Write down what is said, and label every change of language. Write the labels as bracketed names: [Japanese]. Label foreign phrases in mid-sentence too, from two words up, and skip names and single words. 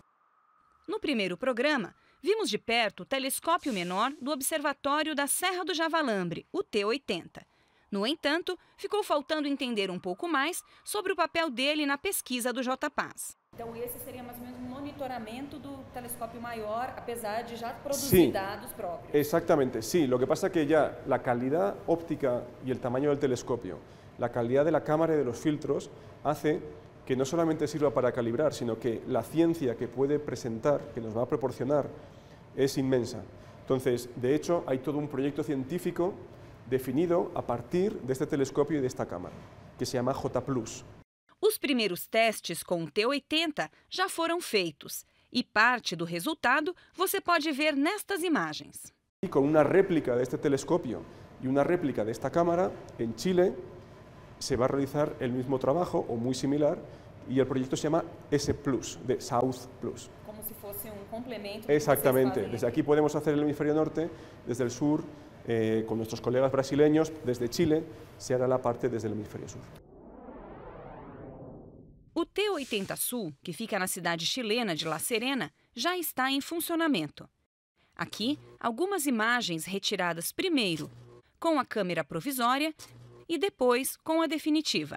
[Portuguese] No primeiro programa, vimos de perto o telescópio menor do Observatório da Serra do Javalambre, o T80. No entanto, ficou faltando entender um pouco mais sobre o papel dele na pesquisa do JPAS. Então esse seria mais ou menos um monitoramento do telescópio maior, apesar de já produzir dados próprios. [Spanish] Exactamente, sí. Lo que pasa es que ya la calidad óptica y el tamaño del telescopio, la calidad de la cámara y de los filtros hace que no solamente sirva para calibrar, sino que la ciencia que puede presentar, que nos va a proporcionar, es inmensa. Entonces, de hecho, hay todo un proyecto científico definido a partir de este telescopio y de esta cámara, que se llama J+. [Portuguese] Os primeiros testes com o T80 já foram feitos e parte do resultado você pode ver nestas imagens. [Spanish] Y con una réplica de este telescopio y una réplica de esta cámara, en Chile se va a realizar el mismo trabajo o muy similar y el proyecto se llama S+, de South Plus. Como si fuese un complemento. Exactamente, desde aquí podemos hacer el hemisferio norte, desde el sur, con nuestros colegas brasileños, desde Chile, se hará la parte desde el hemisferio sur. [Portuguese] O T80 Sul, que fica na cidade chilena de La Serena, já está em funcionamento. Aqui, algumas imagens retiradas primeiro com a câmera provisória e depois com a definitiva.